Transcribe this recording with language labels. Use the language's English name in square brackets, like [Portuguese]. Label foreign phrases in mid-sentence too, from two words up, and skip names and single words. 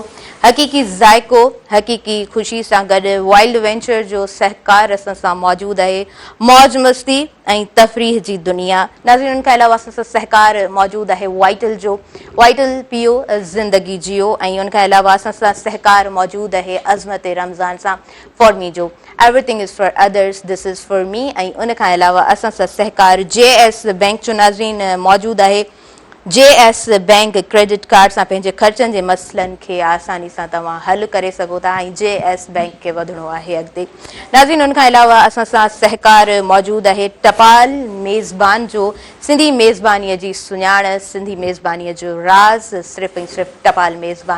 [Sindhi] हक़ीक़ी ज़ाइको, हक़ीक़ी ख़ुशी सां गॾु वाइल्ड वेंचर जो सहकार असां सां मौजूदु आहे। मौज मस्ती ऐं तफ़रीह जी दुनिया। नाज़रीन, उन खां अलावा असां सां सहकार मौजूदु आहे वाइटल जो। वाइटल पियो, ज़िंदगी जियो। ऐं उन खां अलावा असां सां सहकार मौजूदु आहे अज़मत रमज़ान सां फॉर मी जो। [English] Everything is for others, this is for me. [Sindhi] ऐं उन खां अलावा असां सां सहकार JS बैंक जो नाज़रीन मौजूदु आहे। JS बैंक [English] credit card [Sindhi] सां पंहिंजे ख़र्चनि जे मसइलनि खे आसानी सां तव्हां हल करे सघो था ऐं JS बैंक खे वधणो आहे अॻिते। नाज़रीन, उन खां अलावा असां सां सहकार मौजूदु आहे टपाल मेज़बान जो। सिंधी मेज़बानीअ जी सुञाण, सिंधी मेज़बानीअ जो राज़ सिर्फ़ु ऐं सिर्फ़ु टपाल मेज़बान।